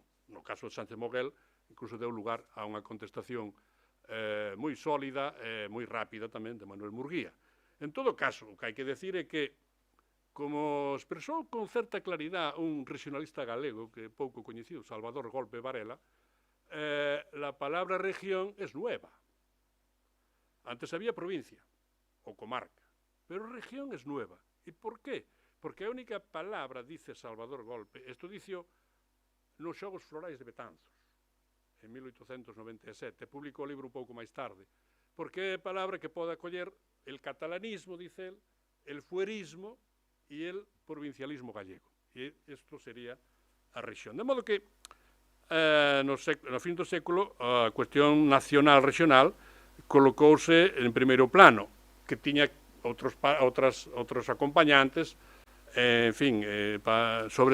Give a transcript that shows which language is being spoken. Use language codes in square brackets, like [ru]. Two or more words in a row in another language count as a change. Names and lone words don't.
[gl] No caso de Sánchez Moguel, incluso deu lugar a unha contestación moi sólida e moi rápida tamén de Manuel Murguía. En todo caso, o que hai que decir é que, como expresou con certa claridade un regionalista galego que é pouco coñecido, Salvador Golpe Varela, [es] la palabra región es nueva. Antes había provincia ou comarca, pero región es nueva. [gl] E por qué? Porque a única palabra, dice Salvador Golpe, isto dicio nos Xogos Florais de Betanzos, en 1897, publicou o libro un pouco máis tarde, porque é a palabra que pode acoller [es] el catalanismo, dice él, el fuerismo [gl] e [es] el provincialismo gallego. [gl] E isto sería a rexión. De modo que no fin do século a cuestión nacional regional colocouse en primeiro plano, que tiña outros acompañantes, en fin, sobre